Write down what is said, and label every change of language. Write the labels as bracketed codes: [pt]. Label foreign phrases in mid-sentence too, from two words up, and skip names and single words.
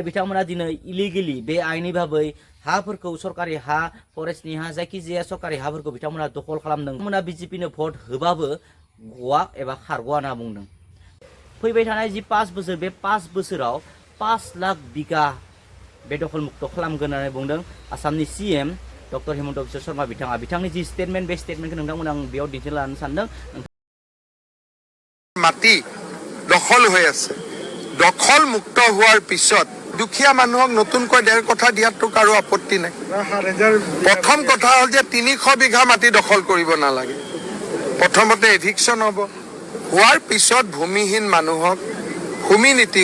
[brx] बिथांमोना दिनै इलिगेलि बे आइनि भाबै हाफोरखौ सरकारि हा फरेस्टनि हा जायखिजाया सरकारि हाफोरखौ बिथांमोना दखल खालामदों बिथांमोना बिजेपिनो भट होबाबो गवा एबा खारग'आ होनना बुंदों फैबाय थानाय जि 5 बोसोर बे 5 बोसोराव 5 लाख बिघा बेदखल मुक्त खालामगोन होननानै बुंदों आसामनि सीएम डक्टर हिमन्त बिश्व शर्मा बिथाङा बिथांनि जि स्टेटमेन्ट बे स्टेटमेन्टखौ नोंथांमोन आं बेयाव दिन्थिना लानो सानदों [as] মাটি দখল হৈ আছে দখল মুক্ত হোৱাৰ পিছত দুখীয়া মানুহক নতুনকৈ 1.5 কঠা দিয়াটো কাৰো আপত্তি নাই প্ৰথম কথা হ'ল যে 300 বিঘা মাটি দখল কৰিব নালাগে প্ৰথমতে এভিকশ্যন হ'ব হোৱাৰ পিছত ভূমিহীন মানুহক ভূমি নীতি